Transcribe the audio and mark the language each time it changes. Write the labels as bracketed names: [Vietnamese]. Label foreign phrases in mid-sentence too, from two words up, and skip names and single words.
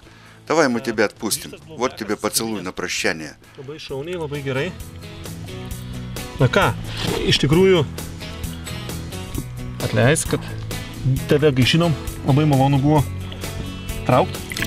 [Russian] Давай мы тебя отпустим. Вот тебе поцелуй на прощание. [Lithuanian] Labai šauniai, labai gerai. Na ką, iš tikrųjų, atleis, kad tave gaišinom, labai malonu buvo traukti.